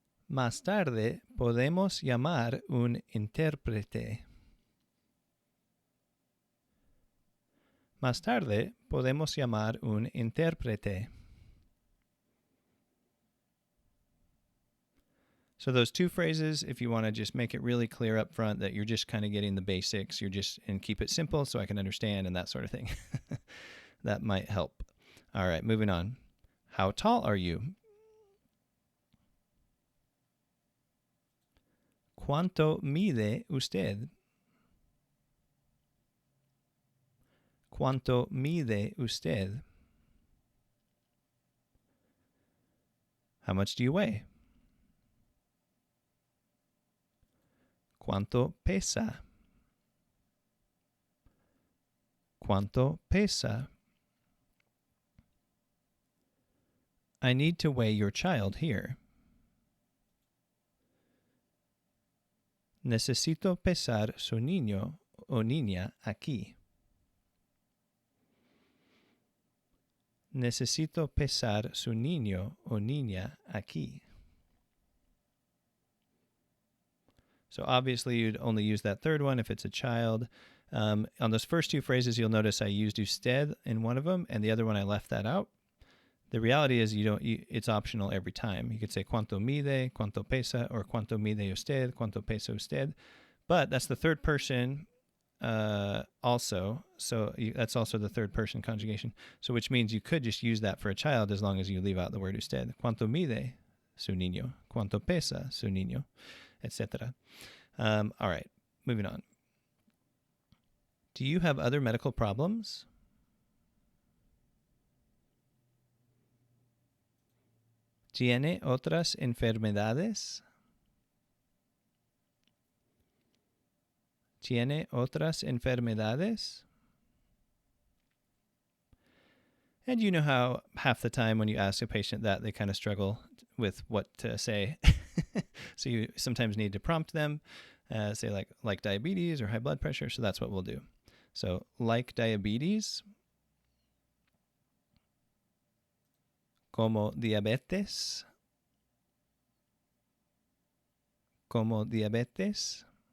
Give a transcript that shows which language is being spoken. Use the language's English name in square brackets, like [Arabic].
[Spanish] Más tarde, podemos llamar un intérprete. Más tarde, podemos llamar un intérprete. [English] So those two phrases, if you want to just make it really clear up front that you're just kind of getting the basics, and keep it simple so I can understand and that sort of thing. That might help. All right, moving on. How tall are you? [Spanish] ¿Cuánto mide usted? ¿Cuánto mide usted? [English] How much do you weigh? [Spanish] ¿Cuánto pesa? ¿Cuánto pesa? [English] I need to weigh your child here. [Spanish] Necesito pesar su niño o niña aquí. Necesito pesar su niño o niña aquí. [English] So obviously you'd only use that third one if it's a child. On those first two phrases, you'll notice I used usted in one of them, and the other one I left that out. The reality is it's optional every time. You could say [Spanish] cuánto mide, cuánto pesa, [English] or [Spanish] cuánto mide usted, cuánto pesa usted. [English] But that's the third person also. So that's also the third person conjugation. So which means you could just use that for a child as long as you leave out the word usted. [Spanish] Cuánto mide su niño, cuánto pesa su niño, etc. [English] All right, moving on. Do you have other medical problems? [Spanish] ¿Tiene otras enfermedades? ¿Tiene otras enfermedades? [English] And you know how half the time when you ask a patient that, they kind of struggle with what to say. So you sometimes need to prompt them, say like diabetes or high blood pressure. [Spanish] So that's what we'll do. [English] So like diabetes, [Spanish] como diabetes, como diabetes.